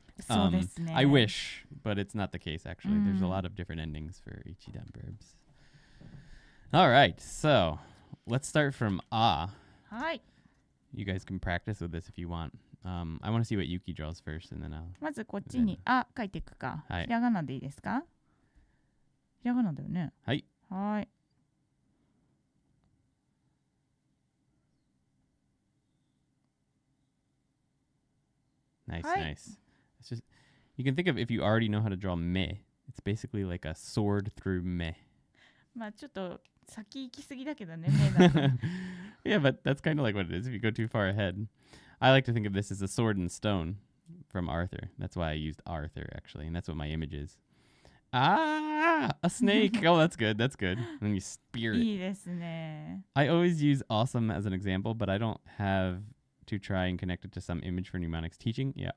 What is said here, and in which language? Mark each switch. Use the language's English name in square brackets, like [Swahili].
[English] I wish, but it's not the case actually. There's a lot of different endings for ichidan verbs. All right, so let's start from ah. Hi. You guys can practice with this if you want. I want to see what Yuki draws first, and then I'll. [Japanese] まずこっちにあ書いていくか。はいひらがなでいいですか？ひらがなだよね。はい。はい。 [English] Nice, nice. It's just you can think of if you already know how to draw me, it's basically like a sword through me. [Japanese] まあちょっと先行きすぎだけどね、目だと。 [English] Yeah, but that's kind of like what it is if you go too far ahead. I like to think of this as a sword and stone from Arthur. That's why I used Arthur actually, and that's what my image is. A snake. Oh, that's good. That's good. And then you spear it. [Japanese] いいですね。 [English] I always use awesome as an example, but I don't have to try and connect it to some image for mnemonics teaching. Yeah.